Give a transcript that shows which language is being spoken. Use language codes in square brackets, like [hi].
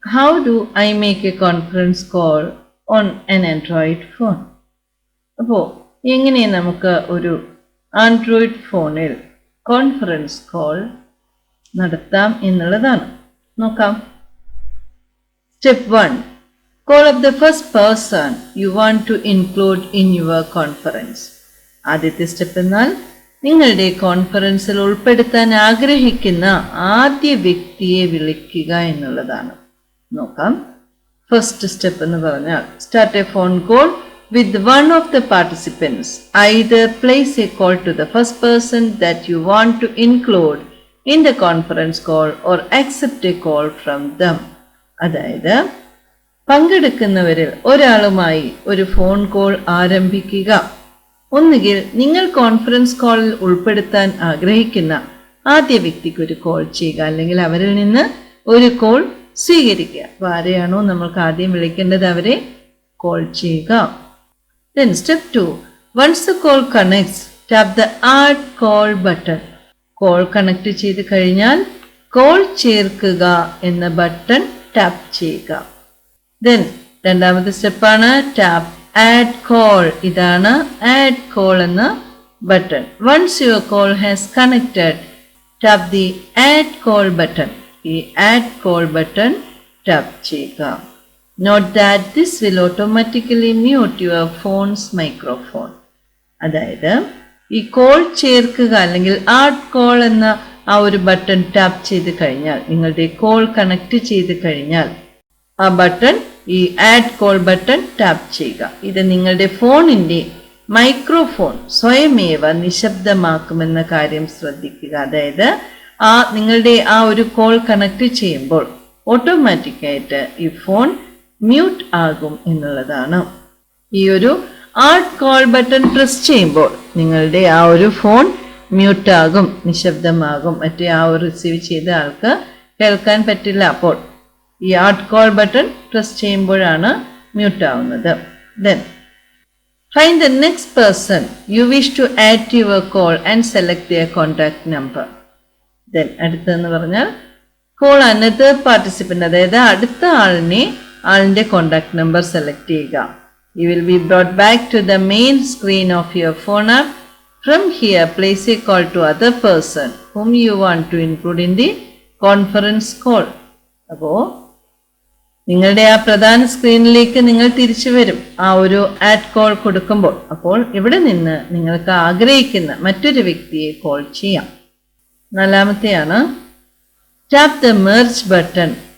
[en] how do I make a conference call on an Android phone? [ml] അപ്പോൾ എങ്ങനെ നമുക്ക് ഒരു ആൻഡ്രോയിഡ് ഫോണിൽ കോൺഫറൻസ് കോൾ നടത്താം എന്നുള്ളതാണ്. നോക്കാം. Step 1. [en] Call up the first person you want to include in your conference. [ml] ആദ്യത്തെ സ്റ്റെപ്പ് എന്നാൽ നിങ്ങളുടെ കോൺഫറൻസിൽ ഉൾപ്പെടുത്താൻ ആഗ്രഹിക്കുന്ന ആദ്യ വ്യക്തിയെ വിളിക്കുക എന്നുള്ളതാണ്. നോക്കാം. [en] first step [ml] എന്ന് പറഞ്ഞാൽ [en] Start a phone call with one of the participants. Either place a call to the first person that you want to include in the conference call or accept a call from them. [ml] അതായത് പങ്കെടുക്കുന്നവരിൽ ഒരാളുമായി ഒരു phone call ആരംഭിക്കുക. ഒന്നുകിൽ നിങ്ങൾ conference കോളിൽ ഉൾപ്പെടുത്താൻ ആഗ്രഹിക്കുന്ന ആദ്യ വ്യക്തിക്ക് ഒരു കോൾ ചെയ്യുക, അല്ലെങ്കിൽ അവരിൽ നിന്ന് ഒരു കോൾ സ്വീകരിക്കുക. അപ്പോൾ ആരെയാണോ നമ്മൾക്ക് ആദ്യം വിളിക്കേണ്ടത് അവരെ കോൾ ചെയ്യുക. [en] Then step 2. Once the call connects, tap the add call button. [ml] Call connect ചെയ്ത് കഴിഞ്ഞാൽ കോൾ ചേർക്കുക എന്ന ബട്ടൺ ടാപ്പ് ചെയ്യുക. Then രണ്ടാമത്തെ സ്റ്റെപ്പാണ് ടാപ്പ് ആഡ് കോൾ. ഇതാണ് ആഡ് കോൾ എന്ന button. [en] Once your call has connected, tap the add call button. [ml] ഈ ആഡ് കോൾ ബട്ടൺ ടാപ്പ് ചെയ്യുക. [en] Note that this will automatically mute your phone's microphone. [ml] അതായത് ഈ call ചേർക്കുക അല്ലെങ്കിൽ ആഡ് കോൾ എന്ന ആ ഒരു ബട്ടൺ ടാപ്പ് ചെയ്ത് കഴിഞ്ഞാൽ, നിങ്ങളുടെ കോൾ കണക്ട് ചെയ്ത് കഴിഞ്ഞാൽ ആ ബട്ടൺ, ഈ ആഡ് കോൾ ബട്ടൺ ടാപ്പ് ചെയ്യുക. ഇത് നിങ്ങളുടെ ഫോണിൻ്റെ മൈക്രോഫോൺ സ്വയമേവ നിശബ്ദമാക്കുമെന്ന കാര്യം ശ്രദ്ധിക്കുക. അതായത് നിങ്ങളുടെ ആ ഒരു കോൾ കണക്ട് ചെയ്യുമ്പോൾ ഓട്ടോമാറ്റിക്കായിട്ട് ഈ ഫോൺ മ്യൂട്ട് ആകും എന്നുള്ളതാണ്. ഈ ഒരു ആഡ് കോൾ ബട്ടൺ പ്രസ് ചെയ്യുമ്പോൾ നിങ്ങളുടെ ആ ഒരു ഫോൺ മ്യൂട്ട് ആകും, നിശബ്ദമാകും. മറ്റേ ആ ഒരു റിസീവ് ചെയ്ത ആൾക്ക് കേൾക്കാൻ പറ്റില്ല. അപ്പോൾ ഈ ആഡ് കോൾ ബട്ടൺ പ്രസ് ചെയ്യുമ്പോഴാണ് മ്യൂട്ട് ആവുന്നത്. [en] Then find the next person you wish to add to your call and select their contact number. [ml] Then അടുത്തെന്ന് പറഞ്ഞാൽ കോൾ [en] another participant, [ml] അതായത് അടുത്ത ആളിന്റെ കോണ്ടാക്ട് നമ്പർ സെലക്ട് ചെയ്യുക. [en] You will be brought back to the main screen of your phone app. From here, place a call to other person whom you want to include in the conference call. [ml] അപ്പോൾ നിങ്ങളുടെ ആ പ്രധാന സ്ക്രീനിലേക്ക് നിങ്ങൾ തിരിച്ചു വരും ആ ഒരു ആഡ് കോൾ കൊടുക്കുമ്പോൾ. അപ്പോൾ ഇവിടെ നിന്ന് നിങ്ങൾക്ക് ആഗ്രഹിക്കുന്ന മറ്റൊരു വ്യക്തിയെ കോൾ ചെയ്യാം. നാലാമത്തെയാണ് ടാപ്പ് ദ മെർജ് ബട്ടൺ.